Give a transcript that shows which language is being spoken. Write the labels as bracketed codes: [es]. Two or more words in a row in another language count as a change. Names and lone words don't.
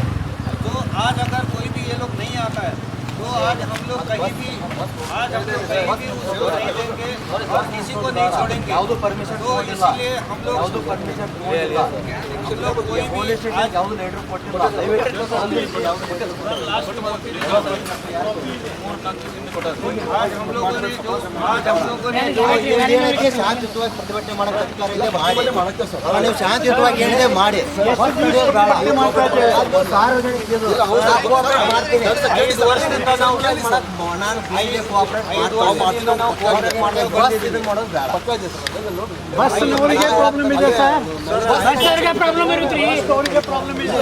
[hi] तो आज अगर कोई भी ये लोग नहीं आता है तो आज हम लोग कहीं भी उसको नहीं देंगे और किसी को नहीं छोड़ेंगे। तो इसलिए हम लोग कोई भी आज हम लोगों ने [kn] ಶಾಂತಿಯುತವಾಗಿ ಪ್ರತಿಭಟನೆ ಮಾಡೋಕ್ಕೆ ಅಧಿಕಾರ ಇದೆ, ನೀವು ಶಾಂತಿಯುತವಾಗಿ ಹೇಳಿದೆ ಮಾಡಿ. ಐದು ವರ್ಷದಿಂದ ನಾವು ನಾನು ಕೈಗೆ ಕೋಆಪರೇಟ್ ಬಸ್ನವರಿಗೆ ಪ್ರಾಬ್ಲಮ್ ಇದೆ ಸರ್, ಬಸ್ನವರಿಗೆ ಪ್ರಾಬ್ಲಮ್ ಇರುತ್ತೆ, ಅವರಿಗೆ ಪ್ರಾಬ್ಲಮ್ ಇದೆ.